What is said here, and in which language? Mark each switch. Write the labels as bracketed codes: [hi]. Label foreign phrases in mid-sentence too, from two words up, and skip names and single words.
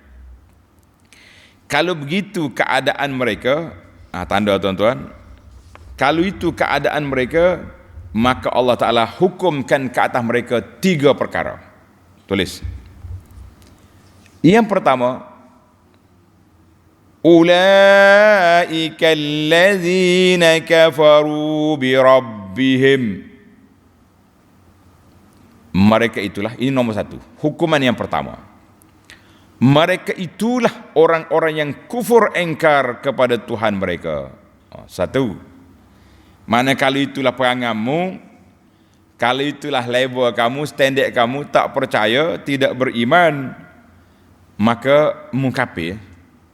[ms] Kalau begitu keadaan mereka, tanda tuan-tuan, kalau itu keadaan mereka, maka Allah Ta'ala hukumkan ke atas mereka 3 perkara. Tulis. Yang pertama, [ar] أولئك الذين كفروا بربهم. [ms] Mereka itulah, ini nomor 1, hukuman yang pertama. Mereka itulah orang-orang yang kufur engkar kepada Tuhan mereka. 1. Mana kalau itulah peranganmu, kalau itulah level kamu, standard kamu, tak percaya, tidak beriman, maka mukafir.